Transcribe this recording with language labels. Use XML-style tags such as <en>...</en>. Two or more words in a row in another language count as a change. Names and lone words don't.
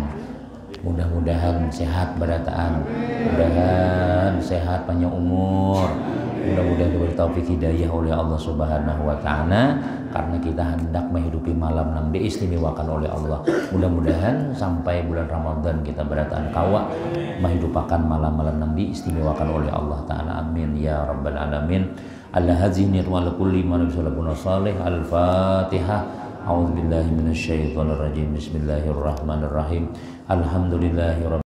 <bjn>Mudah-mudahan sehat berataan, mudah-mudahan sehat panjang umur, mudah-mudahan diberi taufik hidayah oleh Allah</bjn> <ar>سبحانه وتعالى</ar> <bjn>karena kita hendak menghidupi malam yang diistimewakan oleh Allah. Mudah-mudahan sampai bulan Ramadan kita berataan kawa menghidupakan malam-malam yang diistimewakan oleh Allah taala.</bjn> <ar>آمين يا رب العالمين. الحازني وكل من صلى الله صالح. Al-Fatihah. أعوذ بالله من الشيطان الرجيم. بسم الله الرحمن الرحيم. الحمد لله رب</ar>